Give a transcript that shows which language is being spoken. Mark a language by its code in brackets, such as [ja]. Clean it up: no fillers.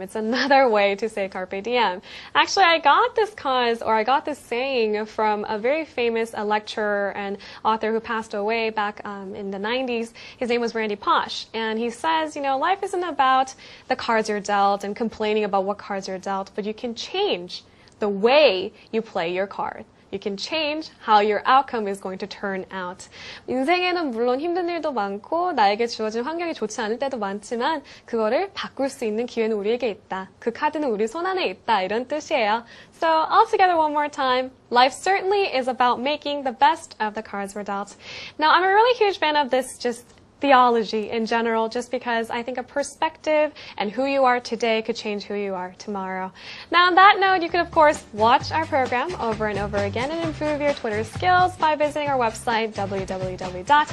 [en] It's another way to say carpe diem. Actually, I got this saying from a very famous lecturer and author who passed away back in the 90s. His name was Randy Posh. And he says, life isn't about the cards you're dealt and complaining about what cards you're dealt, but you can change the way you play your card. you can change how your outcome is going to turn out. [ko] 인생에는 물론 힘든 일도 많고 나에게 주어진 환경이 좋지 않을 때도 많지만 그거를 바꿀 수 있는 기회는 우리에게 있다. 그 카드는 우리 손 안에 있다. 이런 뜻이에요. [en] So all together one more time. Life certainly is about making the best of the cards we're dealt. Now I'm a really huge fan of this just theology in general, just because I think a perspective and who you are today could change who you are tomorrow. Now on that note, you can of course watch our program over and over again and improve your Twitter skills by visiting our website www.ebse.co.kr.